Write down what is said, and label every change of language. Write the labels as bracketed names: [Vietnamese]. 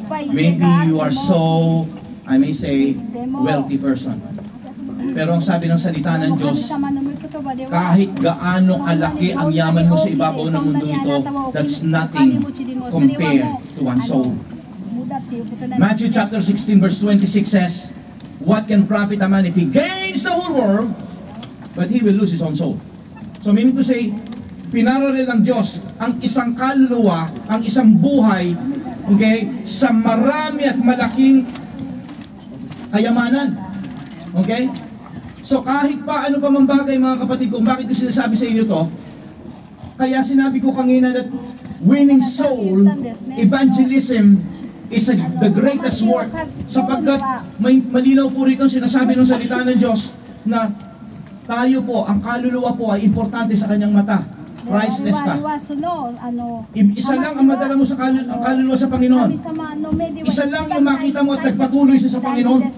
[English] Maybe you are so, I may say, wealthy person. [Filipino] Pero ang sabi ng salita ng Diyos, kahit gaano kalaki ang yaman mo sa ibabaw ng mundo ito, [English] that's nothing compared to one soul. Matthew chapter 16 verse 26 says, what can profit a man if he gains the whole world, but he will lose his own soul? So meaning to say, [Filipino] pinaralel ng Diyos ang isang kaluluwa, ang isang buhay, okay, sa marami at malaking kayamanan. Okay? So kahit pa ano pa mang bagay, mga kapatid ko, bakit ko sinasabi sa inyo to? Kaya sinabi ko kanina [English] that winning soul, evangelism, is the greatest work. [Filipino] Sapagkat may malinaw po rito sinasabi ng salita ng Diyos na tayo po, ang kaluluwa po ay importante sa kanyang mata. Priceless ka. Isa lang ang madala mo sa kaluluwa sa Panginoon. Isa lang yung makita mo at nagpatuloy siya sa Panginoon.